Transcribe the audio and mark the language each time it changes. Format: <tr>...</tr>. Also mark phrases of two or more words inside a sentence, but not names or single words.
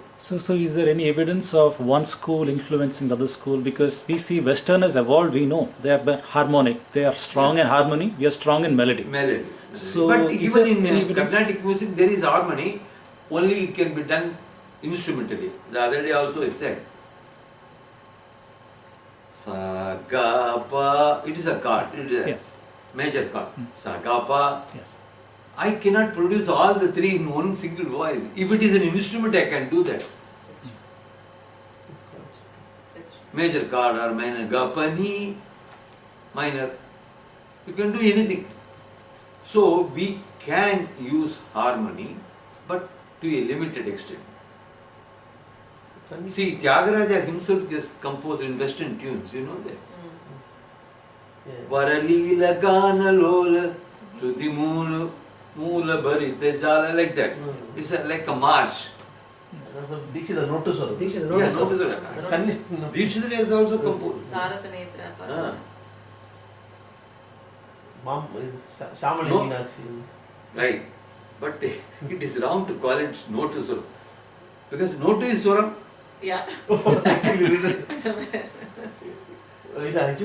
<en>So is there any evidence of one school influencing the other school? Because we see Westerners evolved, we know they are harmonic, they are strong in harmony, we are strong in melody. Melody. So But is even there any in evidence? Carnatic music, there is harmony. Only it can be done instrumentally. The other day also I said, sa ga pa. It is a chord. It is a Yes. major chord. Sa ga pa. Yes. I cannot produce all the three in one single voice. If it is an instrument, I can do that. That's true. Major chord or minor ga pa ni minor. You can do anything. So we can use harmony, but to a limited extent. See, Tyagaraja himself just composed in Western tunes, you know that. Varalila Gana Lola, Shruti Moola, Moola Bharita Jala, like that. It's like a march. Dikshita Notuswaram. Dikshita Yes, Notuswaram. Dikshita has also composed. Sarasanetra. Ah, Shamali No. Meenakshi. right. But it is wrong to call it Notuswaram. Because Notu is Swaram. Yeah. Actually, we didn't. I just</en>